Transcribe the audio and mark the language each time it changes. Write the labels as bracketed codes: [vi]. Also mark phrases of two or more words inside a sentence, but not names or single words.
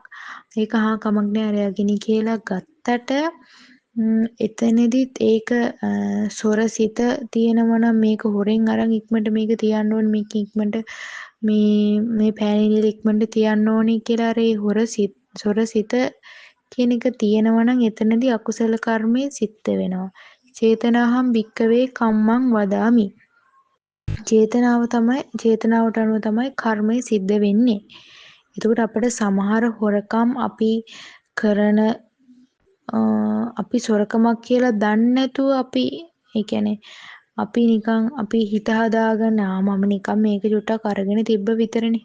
[si] ඒක කමක් නෑ අරයාගෙනි කියලා ගත්තට එතනදිත් ඒක සොරසිත තියෙනවා නම් මේක හොරෙන් අරන් ඉක්මනට මේක තියන්න ඕනේ මේක ඉක්මනට මේ පෑනීල ඉක්මනට තියන්න ඕනේ කියලා අර ඒ සොරසිත කියන එක තියෙනවා නම් එතනදී අකුසල කර්මය සිද්ධ වෙනවා. [pi] චේතනාහම් භික්කවේ කම්මං වදාමි. [si] චේතනාවට අනුව තමයි කර්මය සිද්ධ වෙන්නේ. එතකොට අපිට සමහර හොරකම් අපි කරන අපි සොරකමක් කියලා දන්නේ නැතුව අපි ඒ කියන්නේ අපි නිකන් අපි හිත හදාගන්න මම නිකන් මේක චුට්ටක් අරගෙන තිබ්බ විතරනේ.